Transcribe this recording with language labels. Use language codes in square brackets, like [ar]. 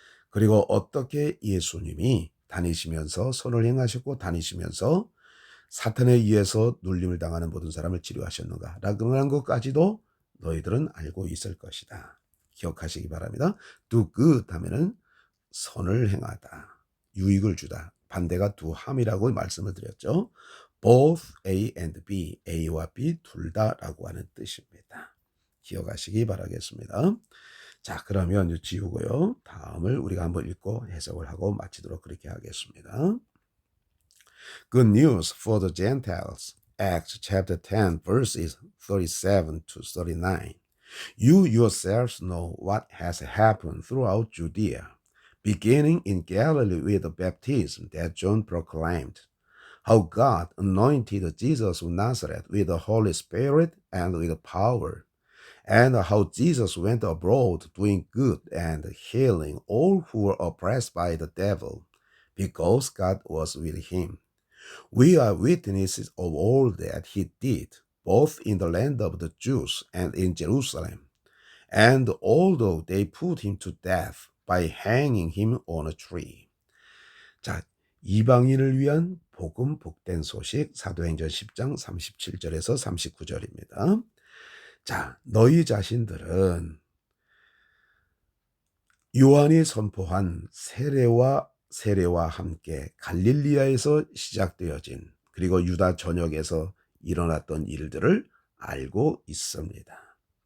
[ko] 그리고 어떻게 예수님이 다니시면서 선을 행하셨고 다니시면서 사탄에 의해서 눌림을 당하는 모든 사람을 치료하셨는가. 라는 것까지도 너희들은 알고 있을 것이다. 기억하시기 바랍니다. [en] do good [ko] 하면은 선을 행하다. 유익을 주다. 반대가 [en] do harm [ko] 이라고 말씀을 드렸죠. [en] both A and B, [ko] A와 B 둘 다라고 하는 뜻입니다. 기억하시기 바라겠습니다. 자, 그러면 지우고요. 다음을 우리가 한번 읽고 해석을 하고 마치도록 그렇게 하겠습니다. [en] Good news for the Gentiles. Acts chapter 10 verses 37 to 39. You yourselves know what has happened throughout Judea, beginning in Galilee with the baptism that John proclaimed, how God anointed Jesus of Nazareth with the Holy Spirit and with power, and how Jesus went abroad doing good and healing all who were oppressed by the devil, because God was with him. We are witnesses of all that he did, both in the land of the Jews and in Jerusalem. And although they put him to death by hanging him on a tree. [ko] 자, 이방인을 위한 복음 복된 소식 사도행전 10장 37절에서 39절입니다. 자, 너희 자신들은 요한이 선포한 세례와 함께 갈릴리아에서 시작되어진 그리고 유다 전역에서 일어났던 일들을 알고 있습니다.